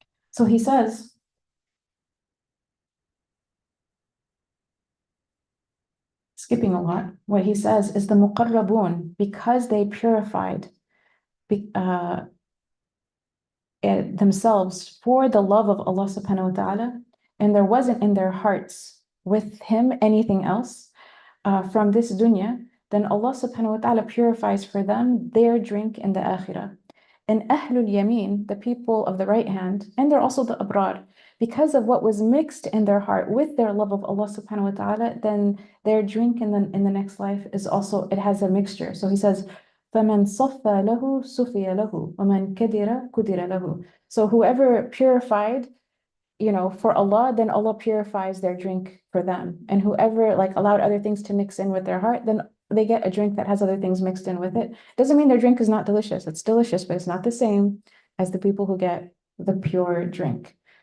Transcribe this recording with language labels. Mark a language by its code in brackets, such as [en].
[en] So he says, skipping a lot, what he says is the muqarrabun, because they purified themselves for the love of Allah subhanahu wa ta'ala, and there wasn't in their hearts with him anything else from this dunya, then Allah subhanahu wa ta'ala purifies for them their drink in the akhirah. and Ahlul Yameen, the people of the right hand, and they're also the Abrar, because of what was mixed in their heart with their love of Allah subhanahu wa ta'ala, then their drink in the next life is also, it has a mixture. So he says, [ar] فَمَنْ صَفَّى لَهُ صُفِيَ لَهُ وَمَنْ كَدِرَ كُدِرَ لَهُ. [en] So whoever purified, for Allah, then Allah purifies their drink for them. And whoever like allowed other things to mix in with their heart, then they get a drink that has other things mixed in with it. Doesn't mean their drink is not delicious. It's delicious, but it's not the same as the people who get the pure drink.